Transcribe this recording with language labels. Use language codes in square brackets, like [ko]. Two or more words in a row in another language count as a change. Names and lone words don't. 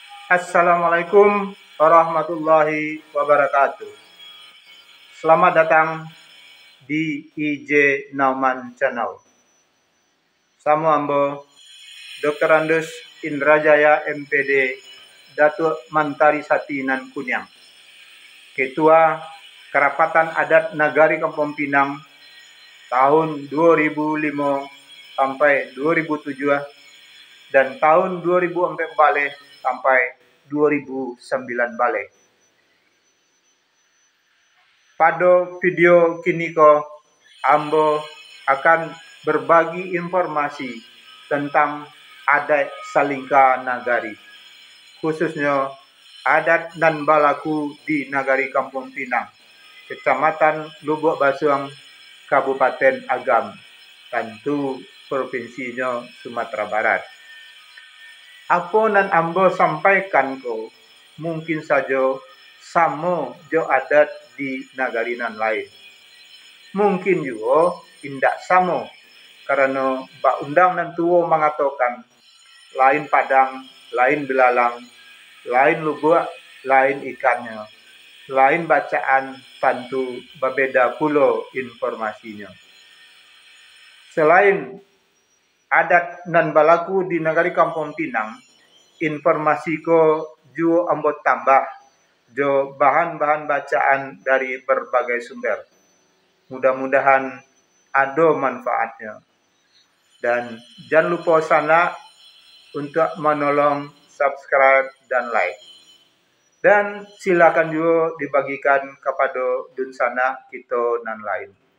[ar] Assalamualaikum warahmatullahi wabarakatuh. [id] Selamat datang di IJ Nauman Channel. [min] Samu ambo Dr. [id] Andus Indrajaya MPD Datuk Mantari Sati Nan Kunyang, Ketua Kerapatan Adat Nagari Kampung Pinang tahun 2005 sampai 2007 dan tahun 2004 balik sampai 2009 balik. [min] Pada video kini ko ambo akan berbagi informasi tentang adat Salingka Nagari, khususnya adat dan balaku di Nagari Kampung Pinang, Kecamatan Lubuk Basuang, Kabupaten Agam, tentu provinsinya Sumatera Barat. Apa nan ambo sampaikan ko mungkin saja sama jo adat di nagari nan lain. Mungkin juga indak sama, karena bak undang nan tuo mengatakan lain padang, lain belalang, lain lubuk, lain ikannya, lain bacaan tentu berbeda pula informasinya. Selain adat nan balaku di Nagari Kampung Pinang, informasi ko juga ambo tambah jo bahan-bahan bacaan dari berbagai sumber. [id] Mudah-mudahan ada manfaatnya. Dan jangan lupa sana untuk menolong subscribe dan like. Dan silakan juga dibagikan kepada dunsana kita nan lain.